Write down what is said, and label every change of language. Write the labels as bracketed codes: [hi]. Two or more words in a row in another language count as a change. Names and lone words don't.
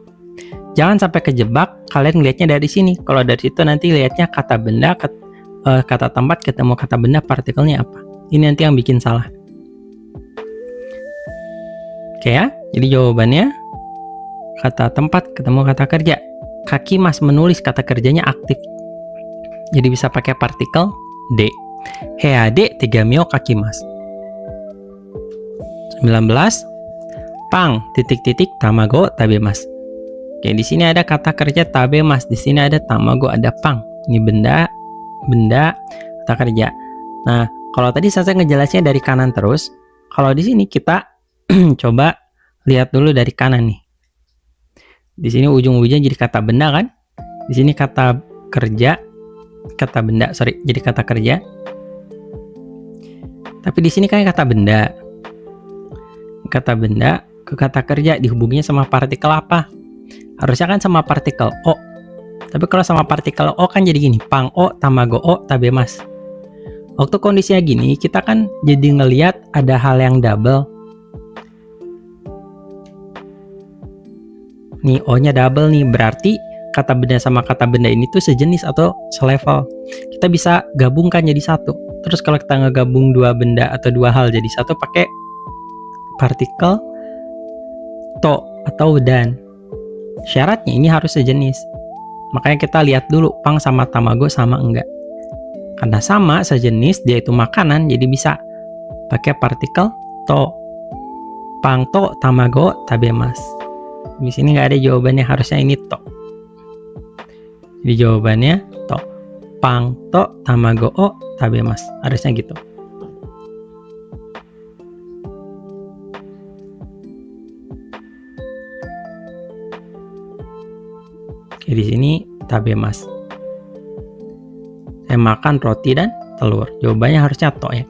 [id] Jangan sampai kejebak kalian ngelihatnya dari sini. Kalau dari situ nanti lihatnya kata benda, kata tempat ketemu kata benda, partikelnya apa. Ini nanti yang bikin salah. Oke ya, jadi jawabannya kata tempat ketemu kata kerja. Kakimasu menulis, kata kerjanya aktif. Jadi bisa pakai partikel D. [ja] Hea de tegami o kakimasu. 19. Pang titik-titik tamago tabemasu. [id] Oke, di sini ada kata kerja tabemasu, di sini ada tamago, ada pang. Ini benda, kata kerja. Nah, kalau tadi saya ngejelasnya dari kanan terus, kalau di sini kita coba lihat dulu dari kanan nih. Di sini ujung-ujungnya jadi kata benda kan? Di sini kata kerja, kata benda, jadi kata kerja. Tapi di sini kan kata benda. Kata benda ke kata kerja dihubunginya sama partikel apa? Harusnya kan sama partikel o. Tapi kalau sama partikel o kan jadi gini, [ja] pang o, tamago o, tabemasu. [id] Waktu kondisinya gini, kita kan jadi ngelihat ada hal yang double. Nih, O-nya double nih, berarti kata benda sama kata benda ini tuh sejenis atau selevel. Kita bisa gabungkan jadi satu. Terus kalau kita ngegabung dua benda atau dua hal jadi satu pakai partikel to atau dan. Syaratnya ini harus sejenis. Makanya kita lihat dulu pang sama tamago sama enggak. Karena sama, sejenis, dia itu makanan, jadi bisa pakai partikel to. [ja] Pang to tamago tabemasu. [id] Di sini nggak ada jawabannya, harusnya ini to. Jadi jawabannya to. [ja] Pang to tamago o tabemasu. [id] Harusnya gitu. Oke, di sini tabemasu. Saya makan roti dan telur. Jawabannya harusnya to ya.